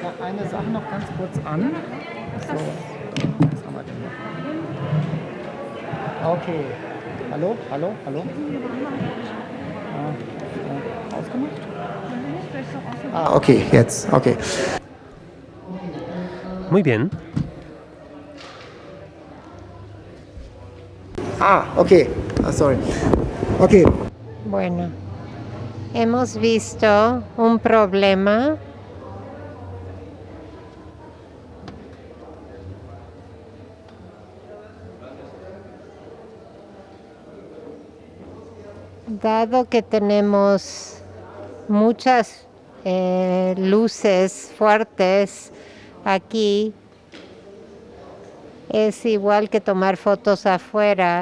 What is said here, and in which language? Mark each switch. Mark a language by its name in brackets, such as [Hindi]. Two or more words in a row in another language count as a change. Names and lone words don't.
[German] eine Sache noch ganz kurz an. So, was haben wir denn noch? Okay. Hallo, hallo, hallo. Ausgemacht? Ah, okay, jetzt, okay. [Spanish] Muy bien. Ah, okay. Ah, sorry. Okay. Bueno, hemos visto un problema dado que tenemos muchas luces fuertes aquí, es igual que tomar fotos afuera.